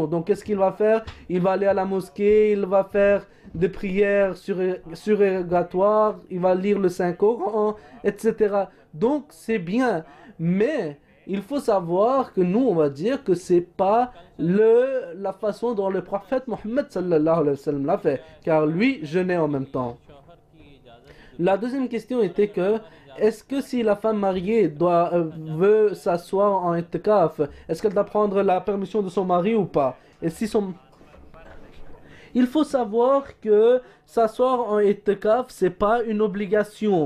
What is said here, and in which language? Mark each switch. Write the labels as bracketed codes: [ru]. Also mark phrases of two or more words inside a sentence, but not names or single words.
[fr] Donc qu'est-ce qu'il va faire? Il va aller à la mosquée, il va faire des prières surérogatoires, il va lire le Saint-Coran, etc. Donc c'est bien, mais... il faut savoir que nous, on va dire que c'est pas la façon dont le prophète Mohammed [ar] صلى الله عليه وسلم [fr] l'a fait, car lui jeûnait en même temps. [ur] شوہر کی اجازت [fr] La deuxième question était que, est-ce que si la femme mariée veut s'asseoir en itikaf, est-ce qu'elle doit prendre la permission de son mari ou pas? Et si son... Il faut savoir que s'asseoir en itikaf, c'est pas une obligation.